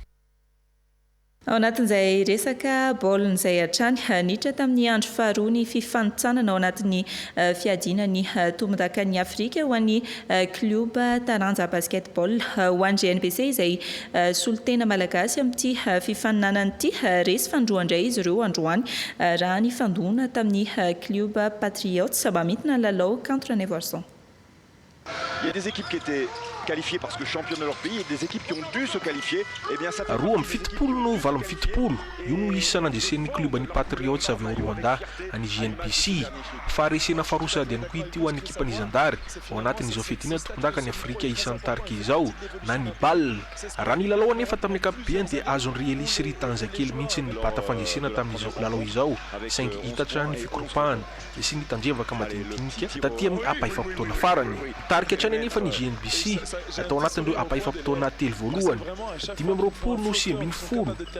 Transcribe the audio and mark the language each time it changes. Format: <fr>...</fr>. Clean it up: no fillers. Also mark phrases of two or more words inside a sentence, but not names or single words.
<mg>Ao anatin'izay resaka baolina izay hatrany niditra tamin'ny andro faharoa ny fifanitsanana ao anatin'ny fiadinan'ny tombon-dakan'ny Afrika ho an'ny club taranja basketball ho an'ny GNBC izay solitena malagasy amin'ity fifaninanana ity resy fandroandray izy ireo androany raha ny fandona tamin'ny club Patriots mba mitina ny lalao contre Nevarson.</mg> <fr>Il y a des équipes qui étaient qualifiées parce que championnes de leur pays et des équipes qui ont dû se qualifier. Eh bien ça</fr> <mg>roa amin'ny fitopolo no valo amin'ny fitopolo io no isa nandresen'ny kluban'ny Patriots avy ao Rwanda any GNBC fa resena farosady ihany koa ity ho an'ny ekipan'ny Zandary ao anatin'izao fiatina tompon-daka ny Afrika isan'ny tarika izao na ny bal raha ny lalao anefa tamin'ny ankapobeny dia azon'ny Elisy Tanjakely mihitsy ny bata fangesena tamin'izao lalao izao saingy hitatra ny fikoropahana sy ny tandrevaka madinidinika taty amin'ny apaifam-potoana farany tarika hatrany anefa ny GNBC atao anatin'ireo apaifam-potoana telo voalohany 10 no 9</mg>